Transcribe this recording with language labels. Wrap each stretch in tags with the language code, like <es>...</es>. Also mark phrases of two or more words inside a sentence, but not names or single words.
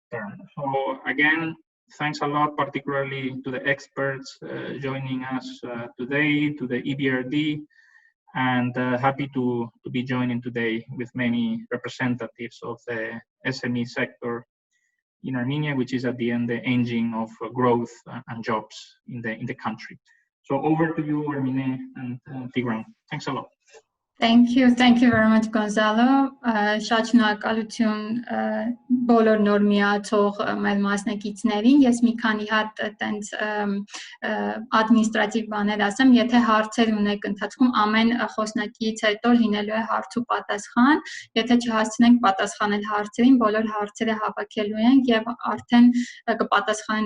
<en>So again, thanks a lot, particularly to the experts joining us today, to the EBRD, and happy to be joining today with many representatives of the SME sector in Armenia, which is at the end the engine of growth and jobs in the country. So over to you, Armine and Tigran. Thanks a lot. Thank you very much, Gonzalo.</en> <hy>Շատ շնորհակալություն բոլոր նոր միացող մեր մասնակիցներին։ Ես մի քանի հատ այտենց ադմինիստրատիվ բաներ ասեմ, եթե հարցեր ունեք ընթացքում, ամեն խոսնակից հետո լինելու է հարց ու պատասխան։ Եթե չհասցնենք պատասխանել հարցերին, բոլոր հարցերը հավաքելու ենք եւ արդեն կպատասխանեն</hy>